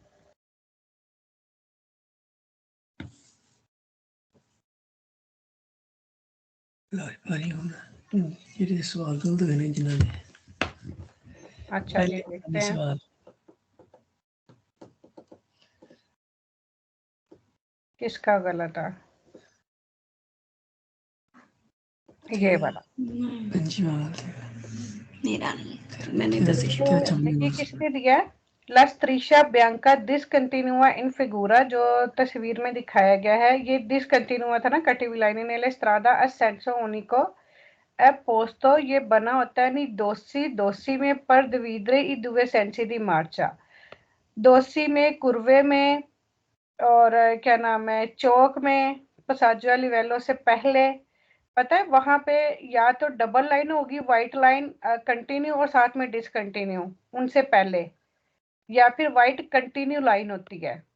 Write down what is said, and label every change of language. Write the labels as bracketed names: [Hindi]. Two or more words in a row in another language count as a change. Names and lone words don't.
[Punjabi] ਜਿਹੜੇ ਸਵਾਲ ਗਲਤ ਹੋਏ ਨੇ ਜਿਨ੍ਹਾਂ ਦੇ [Hindi] अच्छा जी देखते हैं सवाल किसका गलत है ये वाला मेरा नहीं मैंने बस तो ये किसने दिया है [Italian] La striscia bianca discontinua in figura [Hindi] जो तस्वीर में दिखाया गया है ये discontinua था ना कटी हुई लाइन [Italian] nelle strada a senso unico è posto [Hindi] ये बना होता है नहीं दोसी में पर [Italian] dividere i due sensi di marcia [Hindi] दोसी में कुर्वे में और क्या नाम है चौक में [Italian] passaggio livello [Hindi] से पहले पता है वहां पे या तो [English] double line [Hindi] होगी [English] white line continue [Hindi] और साथ में डिसकंटिन्यू उनसे पहले या फिर [English] white continue line [Hindi] होती है